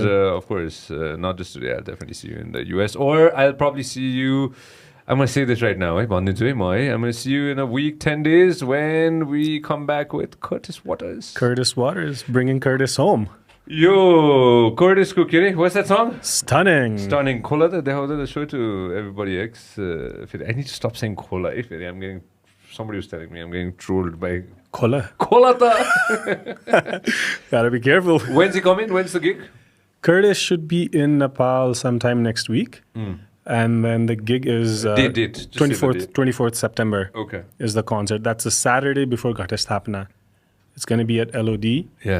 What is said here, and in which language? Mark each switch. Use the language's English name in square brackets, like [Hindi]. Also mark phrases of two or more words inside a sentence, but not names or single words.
[English] Of course, not just today, I'll definitely see you in the US. Or I'll probably see you, I'm going to say this right now, I'm going to see you in a week, 10 days when we come back with Curtis Waters. Curtis Waters, bringing Curtis home. Yo, [Nepali] Curtis ko ke re? [English] What's that song? Stunning. Stunning. [Nepali] कोला त देखाउँदा [English] the show to everybody else. I need to stop saying kola. Somebody was telling me I'm getting trolled by Kola. [Nepali] kola ta. [English] Gotta be careful. When's he coming? When's the gig? Curtis should be in Nepal sometime next week. And then the gig is Date. Just say the 24th, date. 24th September Okay. is the concert. That's a Saturday before Gagan Thapa. It's going to be at LOD. Yeah.